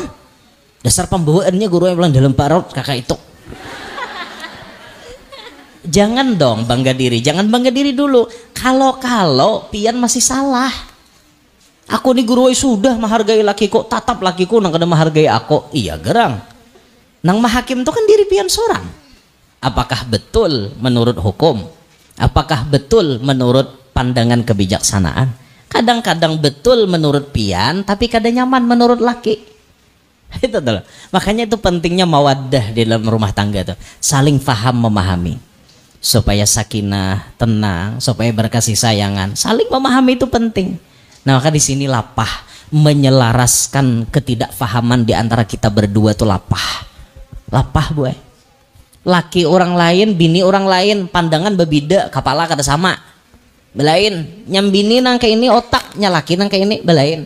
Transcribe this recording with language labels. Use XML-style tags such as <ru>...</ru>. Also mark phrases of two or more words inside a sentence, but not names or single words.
<id>Dasar pembawaannya guru yang bilang dalam parut kakak itu. Jangan dong bangga diri, jangan bangga diri dulu.</id> <bjn>Kalau pian masih salah. Aku nih guru sudah menghargai lakiku, tatap lakiku nang kada menghargai aku. Iya gerang. Nang mahakim itu kan diri pian seorang.</bjn> <id>Apakah betul menurut hukum? Apakah betul menurut pandangan kebijaksanaan?</id> <bjn>Kadang-kadang betul menurut pian, tapi kadang nyaman menurut laki.</bjn> <id>Itu tuh. Makanya itu pentingnya mawaddah di dalam rumah tangga tuh. Saling faham memahami. Supaya sakinah, tenang, supaya berkasih sayangan. Saling memahami itu penting.</id> <bjn>Nah maka di sini lapah menyelaraskan ketidakfahaman di antara kita berdua tuh lapah. Lapah bu. Laki orang lain, bini orang lain, pandangan berbeda, kepala kada sama. Belain, nyambini nang kayak ini otaknya laki nang kayak ini belain.</bjn>